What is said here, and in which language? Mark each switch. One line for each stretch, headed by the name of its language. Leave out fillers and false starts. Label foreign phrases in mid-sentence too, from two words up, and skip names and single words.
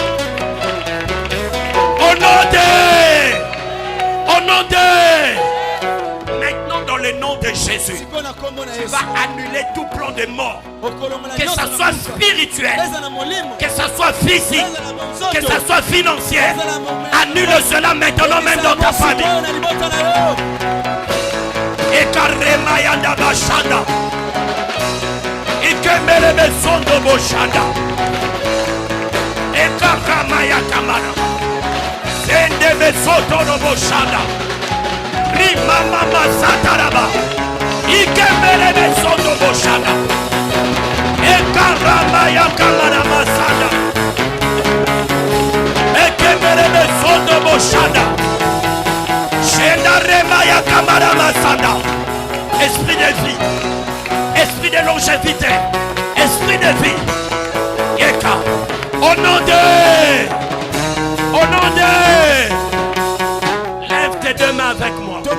French: Au nom de maintenant dans le nom de Jésus, tu vas annuler tout plan de mort, que ça soit spirituel, que ça soit physique, que ça soit financier. Annule cela maintenant même dans ta famille. Et Karemayanda Bashanda, et Kemele Besondo Boshanda, et Karamaya Kamana, Sende Besoto Boshanda, Rimama Sataraba, et Kemele Besondo Boshanda, et Karamaya Kamana Masanda, et Kemele Besondo Boshanda. Esprit de vie, esprit de longévité, esprit de vie. Yeka, au nom de, lève tes deux mains avec moi.